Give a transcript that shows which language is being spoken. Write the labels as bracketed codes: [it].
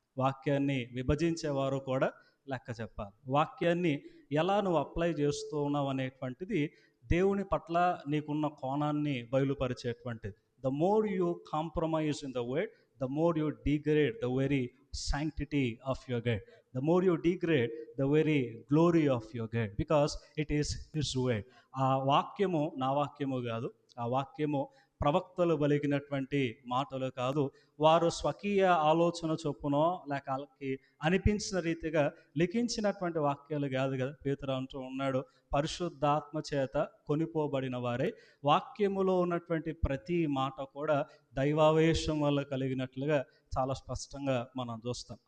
[te] వాక్యాన్ని విభజించేవారు కూడా లెక్క చెప్పాలి. వాక్యాన్ని ఎలా నువ్వు అప్లై చేస్తూ ఉన్నావు అనేటువంటిది దేవుని పట్ల నీకున్న కోణాన్ని బయలుపరిచేటువంటిది. [en] The more you compromise in the word, the more you degrade the very sanctity of your God. The more you degrade the very glory of your God, because it is His word. [te] ఆ వాక్యము నా వాక్యము కాదు, ఆ వాక్యము ప్రవక్తలు పలికినటువంటి మాటలు కాదు, వారు స్వకీయ ఆలోచన చొప్పునో లేక వాళ్ళకి అనిపించిన రీతిగా లిఖించినటువంటి వాక్యాలు కాదు కదా. పేతురు అంటూ ఉన్నాడు, పరిశుద్ధాత్మ చేత కొనిపోబడిన వారే వాక్యములో ఉన్నటువంటి ప్రతి మాట కూడా దైవావేశం వల్ల కలిగినట్లుగా చాలా స్పష్టంగా మనం చూస్తాం.